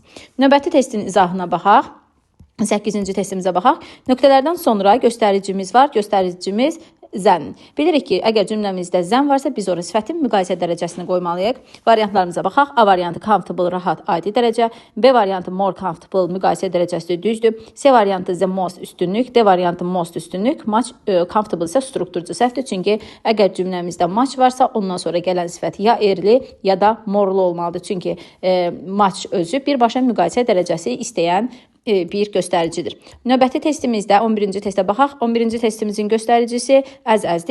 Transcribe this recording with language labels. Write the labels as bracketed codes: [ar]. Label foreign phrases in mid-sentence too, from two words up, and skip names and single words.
[az] Növbəti testin izahına baxaq. 8-ci testimizə baxaq. Nöqtələrdən sonra göstəricimiz var. Göstəricimiz zən. Bilirik ki, əgər cümləmizdə zən varsa, biz ora sifətin müqayisə dərəcəsini qoymalıyıq. Variantlarımıza baxaq. A variantı comfortable, rahat, adi dərəcə. B variantı [en] more comfortable, [az] müqayisə dərəcəsi düzdür. C variantı [en] the most [az] üstünlük. D variantı most üstünlük. [en] Much comfortable [az] isə strukturcu səhvdir. Çünki əgər cümləmizdə much varsa, ondan sonra gələn sifət ya erli, ya da morlu olmalıdır. Çünki much özü birbaşa müqayisə dərəcəsi istəyən bir göstəricidir. Növbəti testimizdə 11-ci testə baxaq. 11-ci testimizin göstəricisi əz-əzdir.